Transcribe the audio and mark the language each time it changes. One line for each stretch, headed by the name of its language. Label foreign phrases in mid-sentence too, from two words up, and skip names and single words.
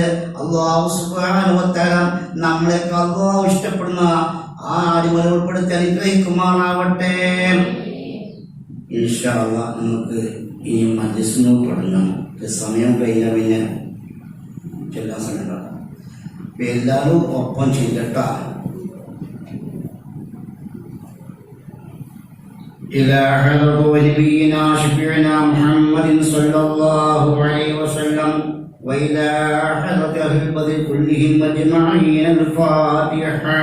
Arabic: الله سبحانه وتعالى
Malayalam: നമ്മളെ അല്ലാഹു ഇഷ്ടപ്പെടുന്ന ആ അടിമകൾ ഉൾപ്പെടുത്തി അനുഗ്രഹിക്കുമാറാവട്ടെ.
Arabic: إن شاء الله
Malayalam: നമുക്ക് ഈ മജ്ലിസിന് തുടങ്ങാം. സമയം കഴിഞ്ഞാൽ പിന്നെ ചെല്ലാൻ സമയം എല്ലാവരും ഒപ്പം ചെയ്തിട്ടാ.
Arabic: إلى حضرة نبينا شفيعنا محمد صلى الله عليه وسلم وإلى حضرة أهل البدر كلهم أجمعين. الفاتحة.